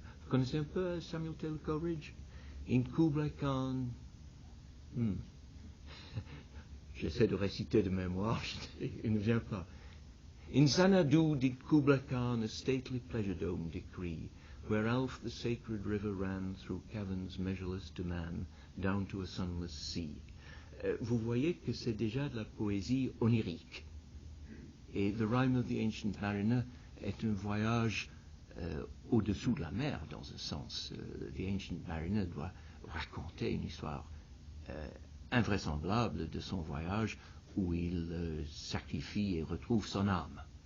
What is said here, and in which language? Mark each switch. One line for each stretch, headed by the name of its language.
French: Vous connaissez un peu Samuel Taylor Coleridge? In Kubla Khan, j'essaie de réciter de mémoire, il ne vient pas.
English: In Xanadu did Kubla Khan a stately pleasure dome decree, where Alph the sacred river ran through caverns measureless to man, down to a sunless sea.
French: Vous voyez que c'est déjà de la poésie onirique. Et The Rime of the Ancient Mariner est un voyage au-dessous de la mer, dans un sens. The Ancient Mariner doit raconter une histoire invraisemblable de son voyage où il sacrifie et retrouve son âme.